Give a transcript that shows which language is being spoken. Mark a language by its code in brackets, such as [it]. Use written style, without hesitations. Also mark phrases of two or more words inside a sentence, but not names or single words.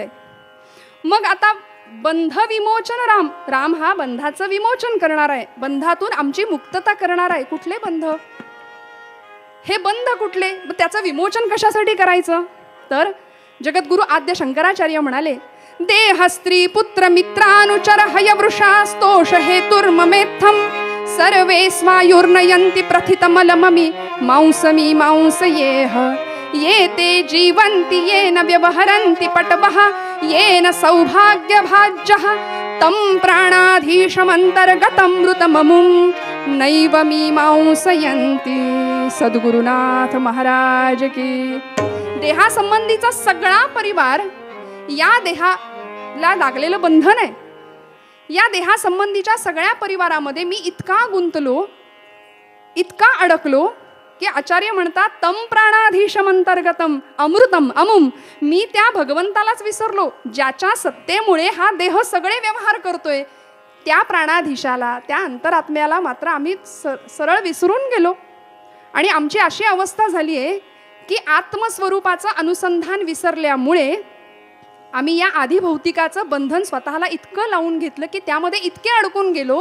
[mr] मग आता बंध विमोचन राम, राम हा बंधाचं विमोचन करणार आहे, बंधातून आमची मुक्तता करणार आहे. कुठले बंध? हे बंध कुठले? त्याचं विमोचन कशासाठी करायचं? तर जगद्गुरु आद्य शंकराचार्य म्हणाले, [sa] देह स्त्री पुत्र मित्रानुचर हयवृषास्तोष हेतुर्ममेत्थम सर्वे स्वायुर्नयन्ति प्रथितमलममि मांसमी मांसयेह ये ते जीवन्ति येन व्यवहरन्ति पटवः येन सौभाग्यभाज्यः तं प्राणाधीशमन्तर्गतं मृतममुं नैव मीमांसयन्ति. [mr] सद्गुरुनाथ महाराज की. देहासंबंधीचा सगळा परिवार या देहाला लागलेलं बंधन आहे. या देहासंबंधीच्या सगळ्या परिवारामध्ये मी इतका गुंतलो, इतका अडकलो की आचार्य म्हणतात, [sa] तम प्राणाधीशमंतर्गतम अमृतम अमुम, [mr] मी त्या भगवंतालाच विसरलो ज्याच्या सत्तेमुळे हा देह सगळे व्यवहार करतोय. त्या प्राणाधीशाला, त्या अंतरात्म्याला मात्र आम्ही सरळ विसरून गेलो. आणि आमची अशी अवस्था झाली आहे की आत्मस्वरूपाचं अनुसंधान विसरल्यामुळे आम्ही या आधिभौतिकाचं बंधन स्वतःला इतकं लावून घेतलं की त्यामध्ये इतके अडकून गेलो.